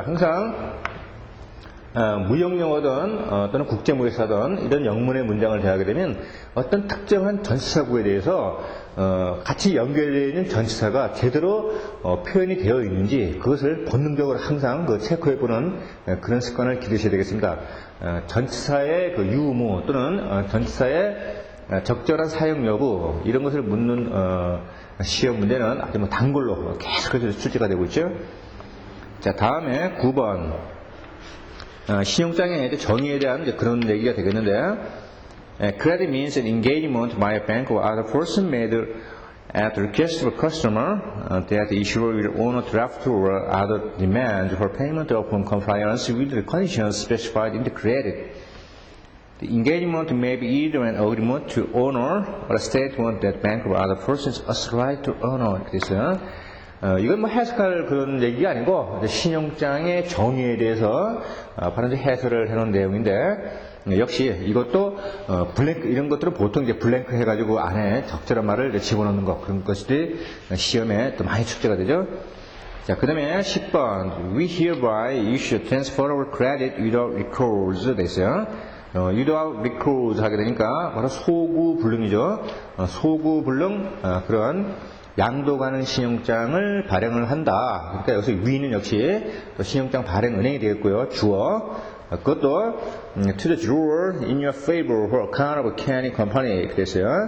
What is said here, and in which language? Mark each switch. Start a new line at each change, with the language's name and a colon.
Korean: 항상 무역영어든 또는 국제무역사든 이런 영문의 문장을 대하게 되면 어떤 특정한 전치사구에 대해서 같이 연결되어 있는 전치사가 제대로 표현이 되어 있는지 그것을 본능적으로 항상 체크해보는 그런 습관을 기르셔야 되겠습니다. 전치사의 그 유무 또는 전치사의 적절한 사용 여부 이런 것을 묻는 시험 문제는 아주 단골로 계속해서 출제가 되고 있죠. 자, 다음에 9번 신용장의 정의에 대한 그런 얘기가 되겠는데
English: credit means an engagement by a bank or other person made at the request of a customer that the issuer will honor draft or other demand for payment upon compliance with the conditions specified in the credit. The engagement may be either an agreement to honor or a statement that bank or other persons authorized to honor.
Korean: 그래서 이건 뭐 해석할 그런 얘기가 아니고 신용장의 정의에 대해서 바로 이제 해설을 해놓은 내용인데 역시 이것도 블랭크 이런 것들은 보통 이제 블랭크 해가지고 안에 적절한 말을 집어넣는 것 그런 것들이 시험에 또 많이 출제가 되죠. 자, 그 다음에 10번
English: We hereby issue transfer of credit without recourse
Korean: 됐어요.
English: without recourse
Korean: 하게 되니까 바로 소구불능이죠. 소구불능 그런 양도 가는 신용장을 발행을 한다. 그러니까 여기서 위는 역시 신용장 발행 은행이 되겠고요. 주어. 그것도
English: to the drawer in your favor for account of Kenny Company
Korean: 그랬어요.